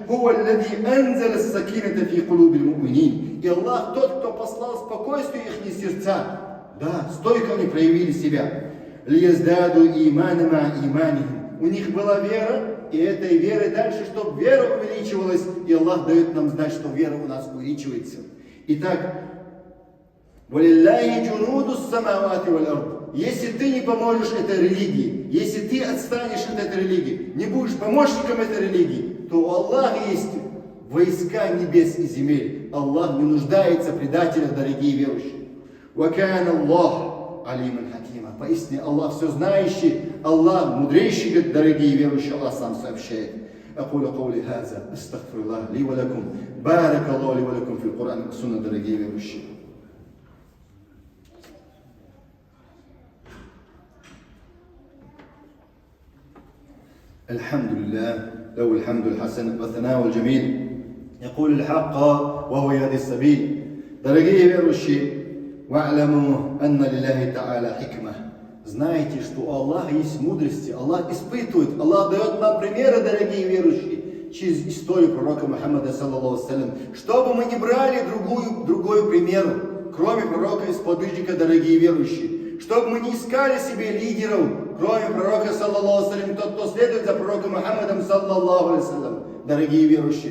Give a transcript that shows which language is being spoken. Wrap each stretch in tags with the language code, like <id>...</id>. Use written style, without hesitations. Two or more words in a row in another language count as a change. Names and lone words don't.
<ru>И Аллах тот, кто послал спокойствие их сердца. Да, стойко они проявили себя.</ru> <ar>«ليزدادوا إيمانا مع إيمانهم».</ar> <ru>У них была вера, и этой верой дальше, чтобы вера увеличивалась, и Аллах дает нам знать, что вера у нас увеличивается. Итак,</ru> <ar>«ولله جنود السماوات والأرض».</ar> <ru>Если ты не поможешь этой религии, если ты отстанешь от этой религии, не будешь помощником этой религии, то у Аллаха есть войска небес и земель. Аллах не нуждается в предателях, дорогие верующие.</ru> <ar>«وكان الله عليما حكيما».</ar> <ru>Поистине Аллах все знающий, Аллах мудрейший, говорит, дорогие верующие, Аллах сам сообщает.</ru> <ar>أقول قولي هذا أستغفر الله لي ولكم بارك الله لي ولكم في القرآن والسنة,</ar> <ru>дорогие верующие.</ru> <ar>الحمد لله له الحمد الحسن والثناء الجميل يقول الحق وهو يهدي السبيل.</ar> <ru>Дорогие верующие,</ru> <ar>وَاعْلَمُوا أَنَّ لِلَّهِ تَعَالَى حِكْمَةً.</ar> <ru>Знайте, что у Аллаха есть мудрости, Аллах испытывает, Аллах дает нам примеры, дорогие верующие, через историю пророка Мухаммада,</ru> <ar>صلى الله عليه,</ar> <ru>чтобы мы не брали другой пример, кроме пророка и сподвижника, дорогие верующие, чтобы мы не искали себе лидеров, кроме пророка,</ru> <ar>صلى الله عليه,</ar> <ru>тот, кто следует за пророком Мухаммадом,</ru> <ar>صلى الله عليه,</ar> <ru>дорогие верующие.</ru>